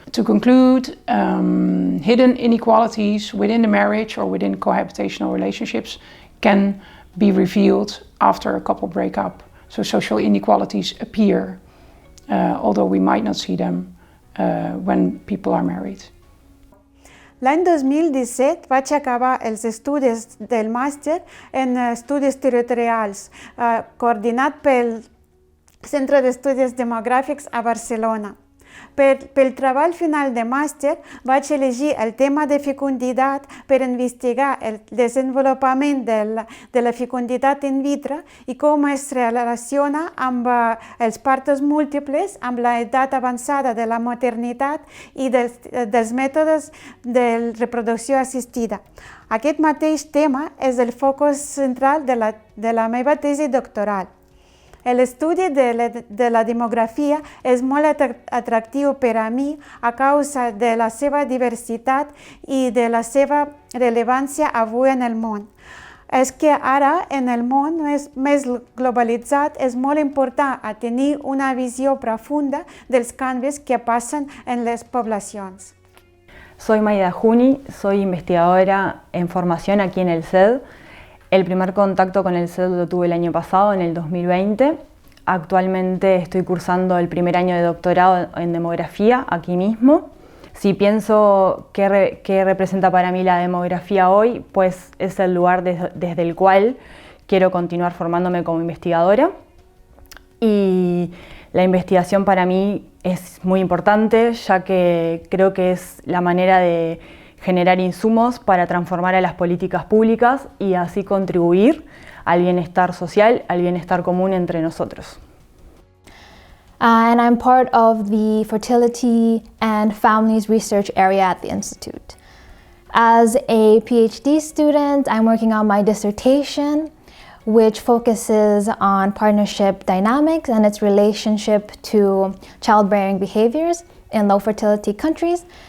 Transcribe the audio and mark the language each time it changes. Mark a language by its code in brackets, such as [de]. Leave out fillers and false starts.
[en] To conclude, hidden inequalities within the marriage or within cohabitational relationships can be revealed after a couple break up. So social inequalities appear, although we might not see them when people are married. [ca] L'any 2017 vaig acabar els estudis del màster en estudis territorials, coordinat pel Centre d'Estudis Demogràfics a Barcelona. Pel treball final de màster vaig elegir el tema de fecunditat per investigar el desenvolupament de la fecunditat in vitro i com es relaciona amb els partos múltiples, amb l'edat avançada de la maternitat i dels mètodes de reproducció assistida. Aquest mateix tema és el focus central de la meva tesi doctoral. L'estudi de la demografia és molt atractiu per a mi a causa de la seva diversitat i de la seva rellevància avui en el món. És que ara, en el món més globalitzat, és molt important tenir una visió profunda dels canvis que passen en les poblacions. [es] Soy Maida Juni, soy investigadora en formación aquí en el CED. El primer contacto con el CED lo tuve el año pasado, en el 2020. Actualmente estoy cursando el primer año de doctorado en demografía aquí mismo. Si pienso qué representa para mí la demografía hoy, pues es el lugar desde el cual quiero continuar formándome como investigadora. Y la investigación para mí es muy importante, ya que creo que es la manera de generar insumos para transformar a las políticas públicas y así contribuir al bienestar social, al bienestar común entre nosotros. [en] And I'm part of the Fertility and Families Research area at the Institute. As a PhD student, I'm working on my dissertation, which focuses on partnership dynamics and its relationship to childbearing behaviors in low fertility countries.